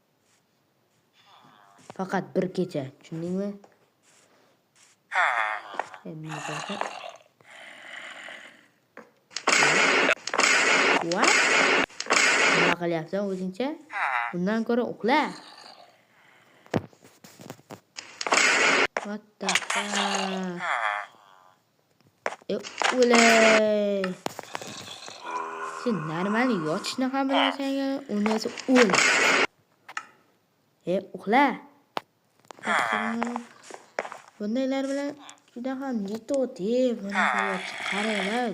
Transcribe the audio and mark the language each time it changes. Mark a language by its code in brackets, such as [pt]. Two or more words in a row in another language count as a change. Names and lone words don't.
[uz] Faqat bir kecha, tushundingmi? [en] What? [uz] Nima qilyapsan o'zingcha? Undan ko'ra uxla. [en] What the fuck? [uz] O'lay. Sen normal yotishni ham bilmasang, unisi o'l. Uxla. Bundaylar bilan juda ham yetadi, bunaqa qaranglar.